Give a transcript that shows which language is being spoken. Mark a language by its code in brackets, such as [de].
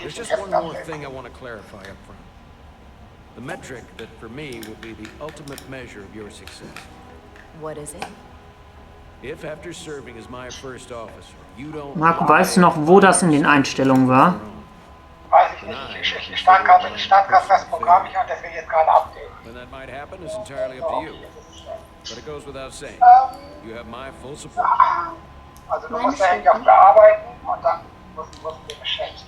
[en] There's just one more thing I want to clarify up front. The metric that for me will be the ultimate measure of your success. What is it? If after serving as my first officer, you don't... [de] Marco, weißt du noch, wo das in den Einstellungen war? Weiß ich nicht. Ich starte gerade das Programm hier und das will jetzt gerade updaten. [en] When that might happen is entirely up to you. But it goes without saying. You have my full support. [de] Also du musst da irgendwie auf bearbeiten und dann musst du den Chat.